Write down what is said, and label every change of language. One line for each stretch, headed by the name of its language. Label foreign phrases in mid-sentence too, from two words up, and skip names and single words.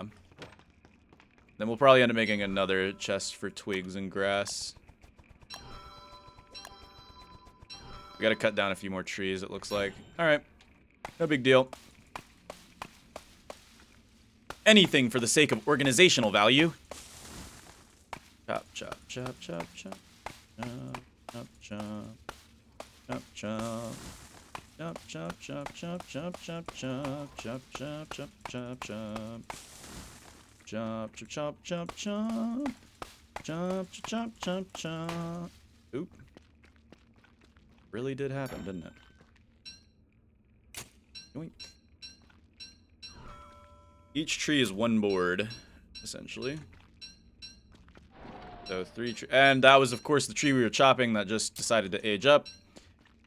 English: Then we'll probably end up making another chest for twigs and grass. We gotta cut down a few more trees, it looks like. Alright. No big deal. Anything for the sake of organizational value. Chop, chop, chop, chop, chop. Chop, chop, chop. Chop, chop. Chop, chop, chop, chop, chop, chop, chop. Chop, chop, chop, chop, chop. Chop, chop, chop, chop, chop. Chop, chop, chop, chop. Oop. Really did happen, didn't it? Yoink. Each tree is one board, essentially. So 3 trees. And that was, of course, the tree we were chopping that just decided to age up.